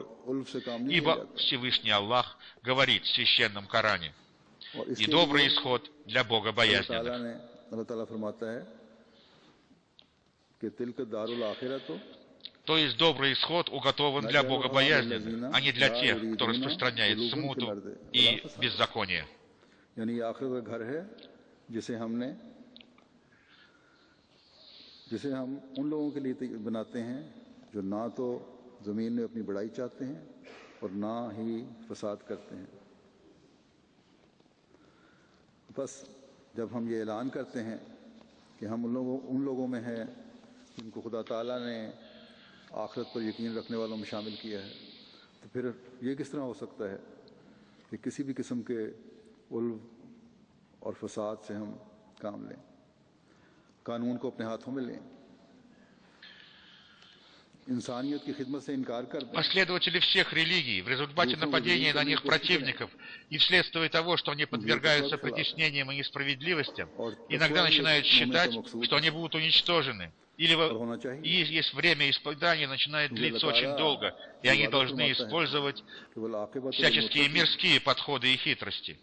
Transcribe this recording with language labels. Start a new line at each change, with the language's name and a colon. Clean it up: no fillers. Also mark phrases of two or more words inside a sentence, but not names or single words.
Russian: Ибо Всевышний Аллах говорит в Священном Коране: «И добрый исход для богобоязненных». То есть добрый исход уготован для богобоязненных, а не для тех, кто распространяет смуту и беззаконие.
Urdu: جسے ہم ان لوگوں کے لیے بناتے ہیں جو نہ تو زمین میں اپنی بڑائی چاہتے ہیں اور نہ ہی فساد کرتے ہیں. بس جب ہم یہ اعلان کرتے ہیں کہ ہم ان لوگوں میں ہیں جن کو خدا تعالیٰ نے آخرت پر یقین رکھنے والوں میں شامل کیا ہے، تو پھر یہ کس طرح ہو سکتا ہے کہ کسی بھی قسم کے غلو اور فساد سے ہم کام لیں، قانون کو اپنے ہاتھوں میں لیں، انسانیت کی خدمت سے انکار کر دیں.
Russian: Последователи всех религий в результате нападения на них противников и вследствие того, что они подвергаются притеснениям и несправедливостям, иногда начинают считать, что они будут уничтожены, или есть время испытания, начинает длиться очень долго, и они должны использовать всяческие мирские подходы и хитрости.